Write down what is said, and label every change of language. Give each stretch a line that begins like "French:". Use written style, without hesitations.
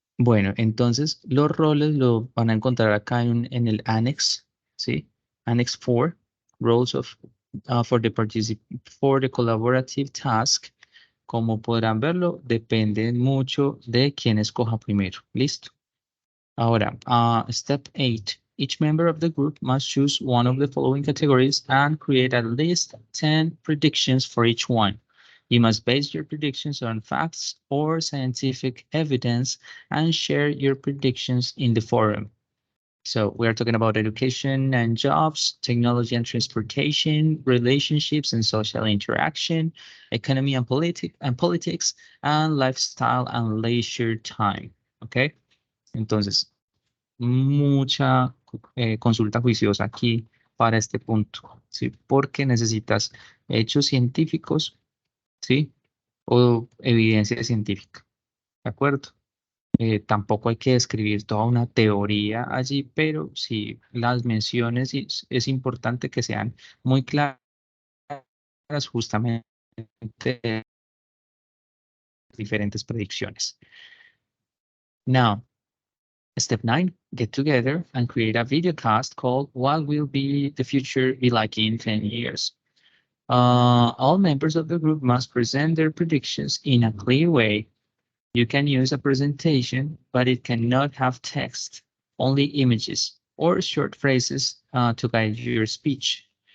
Spanish: Bueno, entonces los roles lo van a encontrar acá en el Annex, ¿sí?
English: Annex 4, Roles for the Collaborative Task.
Spanish: Como podrán verlo, depende mucho de quién escoja primero. Listo. Ahora, step 8.
English: Each member of the group must choose one of the following categories and create at least 10 predictions for each one. You must base your predictions on facts or scientific evidence and share your predictions in the forum. So we are talking about education and jobs, technology and transportation, relationships and social interaction, economy and politics, and lifestyle and leisure time. Okay?
Spanish: Entonces, mucha consulta juiciosa aquí para este punto, ¿sí? Porque necesitas hechos científicos, ¿sí? O evidencia científica, ¿de acuerdo? Tampoco hay que escribir toda una teoría allí, pero sí las menciones es importante que sean muy claras justamente de diferentes predicciones.
English: Now, step 9, get together and create a video cast called What Will Be the Future Be Like in 10 Years? All members of the group must present their predictions in a clear way. You can use a presentation, but it cannot have text, only images or short phrases to guide your speech.